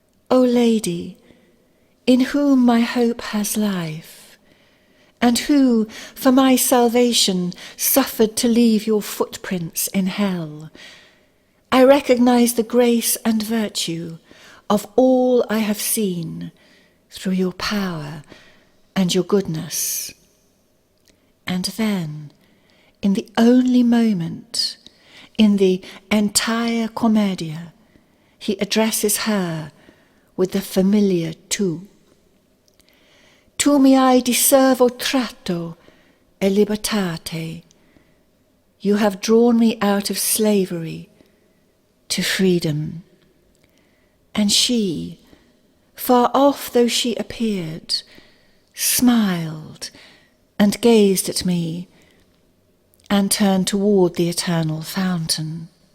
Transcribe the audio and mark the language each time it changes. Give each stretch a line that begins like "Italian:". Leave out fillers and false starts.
English: O Lady, in whom my hope has life, and who for my salvation suffered to leave your footprints in hell, I recognize the grace and virtue of all I have seen through your power and your goodness. And then, in the only moment in the entire Commedia, he addresses her with the familiar tu.
Italian: Tu mi hai di servo tratto e libertate.
English: You have drawn me out of slavery to freedom. And she, far off though she appeared, smiled and gazed at me and turned toward the eternal fountain.